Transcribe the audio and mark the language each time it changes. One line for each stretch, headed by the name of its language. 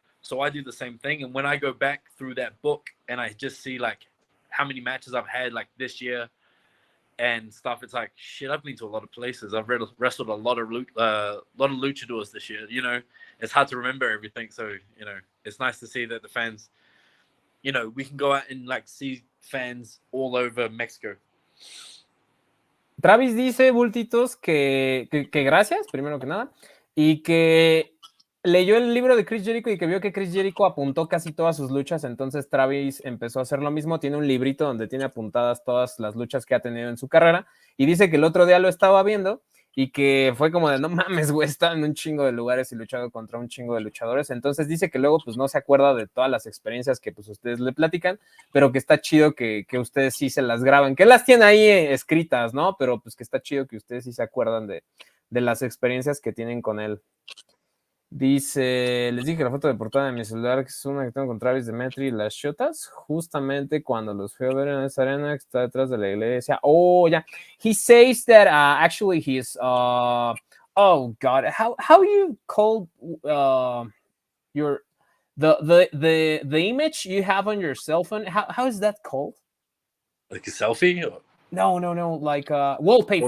English: So I do the same thing. And when I go back through that book and I just see like how many matches I've had like this year and stuff, it's like shit. I've been to a lot of places. I've wrestled a lot of luchadors this year. You know, it's hard to remember everything. So you know, it's nice to see that the fans. You know, we can go out and like see fans all over Mexico.
Spanish: Travis dice, Bultitos, que gracias, primero que nada, y que leyó el libro de Chris Jericho y que vio que Chris Jericho apuntó casi todas sus luchas, entonces Travis empezó a hacer lo mismo, tiene un librito donde tiene apuntadas todas las luchas que ha tenido en su carrera, y dice que el otro día lo estaba viendo, y que fue como de, no mames, güey, está en un chingo de lugares y luchado contra un chingo de luchadores, entonces dice que luego pues no se acuerda de todas las experiencias que pues ustedes le platican, pero que está chido que ustedes sí se las graban, que las tienen ahí escritas, ¿no? Pero pues que está chido que ustedes sí se acuerdan de las experiencias que tienen con él. Dice, les dije la foto de portada de mi celular, que es una que tengo con Travis Demetri y las Shotas, justamente cuando los fui a ver en esa arena que está detrás de la iglesia.
English: Oh, yeah. He says that actually he's, oh God, how you call your, the image you have on your cell phone, how is that called? Like a selfie? Or? No, like wallpaper.